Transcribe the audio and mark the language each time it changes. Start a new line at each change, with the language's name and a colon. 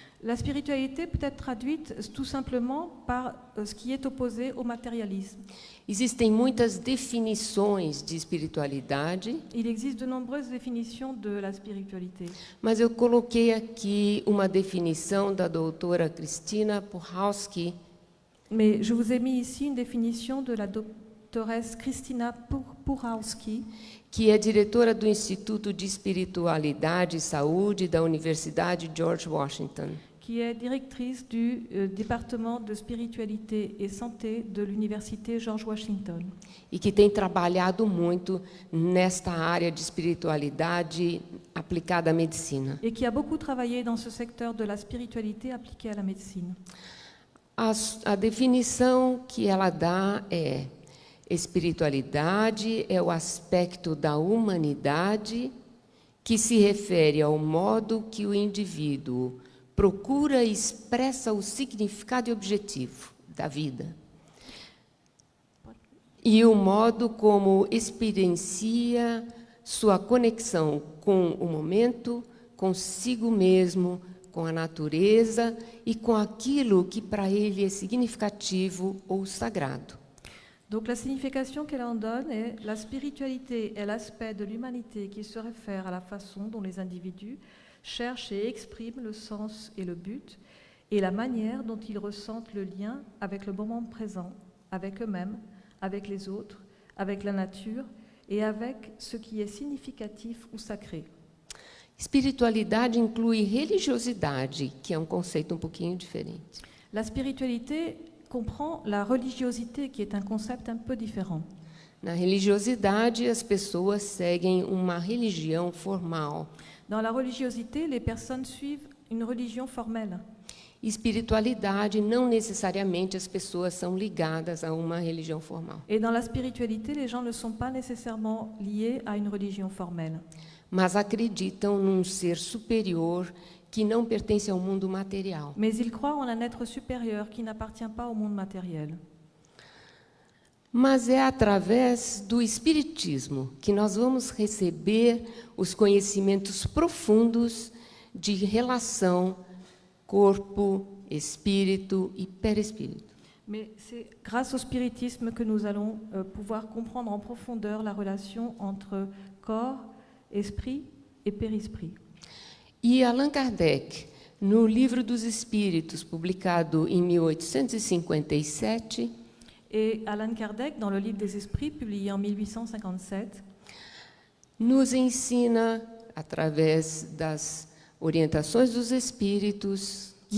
French: La spiritualité peut être traduite tout simplement par ce qui est opposé au matérialisme.
Portuguese: Existem muitas definições de espiritualidade,
French: Il existe de nombreuses définitions de la spiritualité.
Portuguese: mas eu coloquei aqui uma definição da doutora Cristina Puchalski,
French: Mais je vous ai mis ici une définition de la doctoresse Christina Puchalski,
Portuguese: que é diretora do Instituto de Espiritualidade e Saúde da Universidade George Washington.
French: qui est directrice du département de spiritualité et santé de l'université George Washington.
Portuguese: E que tem trabalhado muito nesta área de espiritualidade aplicada à medicina.
French: Et qui a beaucoup travaillé dans ce secteur de la spiritualité appliquée à la médecine.
Portuguese: A definição que ela dá é: espiritualidade é o aspecto da humanidade que se refere ao modo que o indivíduo procura e expressa o significado e objetivo da vida. E o modo como experiencia sua conexão com o momento, consigo mesmo, com a natureza e com aquilo que para ele é significativo ou sagrado.
French: Donc la signification qu'elle en donne est: la spiritualité est l'aspect de l'humanité qui se réfère à la façon dont les individus cherchent et expriment le sens et le but, et la manière dont ils ressentent le lien avec le moment présent, avec eux-mêmes, avec les autres, avec la nature et avec ce qui est significatif ou sacré.
Portuguese: Espiritualidade inclui religiosidade, que é um conceito um pouquinho diferente.
French: La spiritualité comprend la religiosité, qui est un concept un peu différent.
Portuguese: Na religiosidade, as pessoas seguem uma religião formal.
French: Dans la religiosité, les personnes suivent une religion formelle.
Portuguese: Espiritualidade, não necessariamente as pessoas são ligadas a uma religião formal.
French: Et dans la spiritualité, les gens ne sont pas nécessairement liés à une religion formelle.
Portuguese: Mas acreditam num ser superior que não pertence ao mundo material.
French: Mais ils croient en un être supérieur qui n'appartient pas au monde matériel.
Portuguese: Mas é através do Espiritismo que nós vamos receber os conhecimentos profundos de relação corpo, espírito e perispírito.
French: Mais c'est grâce au spiritisme que nous allons pouvoir comprendre en profondeur la relation entre corps, esprit et périsprit.
Portuguese: E Allan Kardec, no Livro dos Espíritos, publicado em 1857,
French: Et Allan Kardec, dans le Livre des Esprits, publié en 1857,
Portuguese: nos ensina, através das orientações dos espíritos,